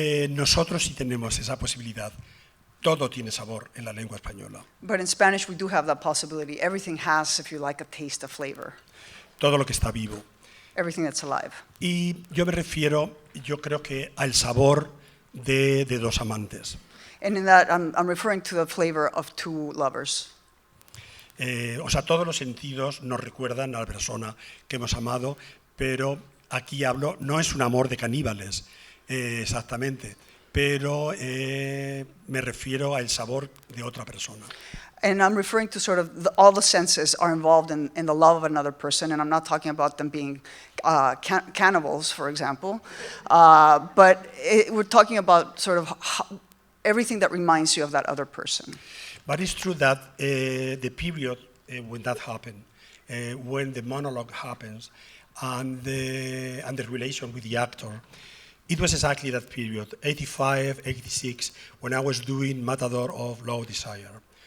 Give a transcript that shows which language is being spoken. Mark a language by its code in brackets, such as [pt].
[es] Nosotros sí tenemos esa posibilidad. Todo tiene sabor en la lengua española. [en] But in Spanish we do have that possibility. Everything has, if you like, a taste, a flavor. [es] Todo lo que está vivo. [en] Everything that's alive. [es] Y yo me refiero, yo creo que al sabor de dos amantes. [en] And in that, I'm referring to the flavor of two lovers. [es] O sea, todos los sentidos nos recuerdan a la persona que hemos amado, pero aquí hablo, no es un amor de caníbales, exactamente, pero me refiero al sabor de otra persona. [en] And I'm referring to sort of all the senses are involved in the love of another person, and I'm not talking about them being cannibals, for example, but we're talking about sort of everything that reminds you of that other person. But it's true that the period when that happened, when the monologue happens, and the relation with the actor, it was exactly that period, 85, 86, when I was doing Matador of Law of Desire.